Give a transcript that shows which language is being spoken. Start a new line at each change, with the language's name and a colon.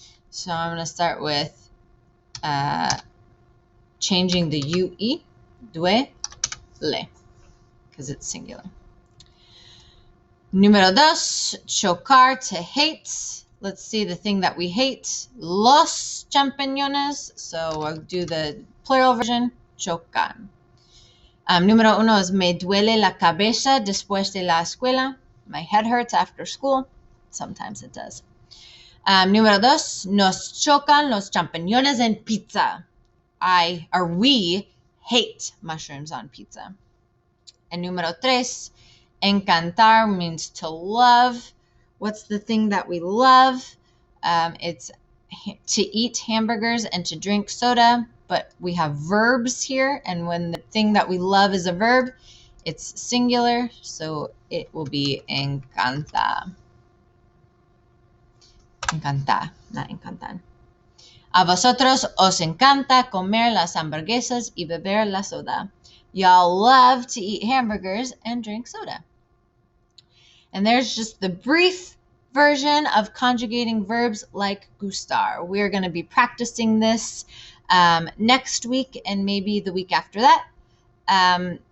English: So I'm going to start with changing the UE, duele, because it's singular. Número 2, chocar, to hate. Let's see the thing that we hate. Los champiñones. So we'll do the plural version, chocan.
Spanish: Número 1 is me duele la cabeza después de la escuela.
English: My head hurts after school. Sometimes it does.
Spanish: Número 2, nos chocan los champiñones en pizza.
English: We hate mushrooms on pizza. And número 3, encantar means to love. What's the thing that we love? It's to eat hamburgers and to drink soda, but we have verbs here, and when the thing that we love is a verb, it's singular, so it will be encanta. Encantar, not encantar.
Spanish: A vosotros os encanta comer las hamburguesas y beber la soda.
English: Y'all love to eat hamburgers and drink soda. And there's just the brief version of conjugating verbs like gustar. We're going to be practicing this next week and maybe the week after that.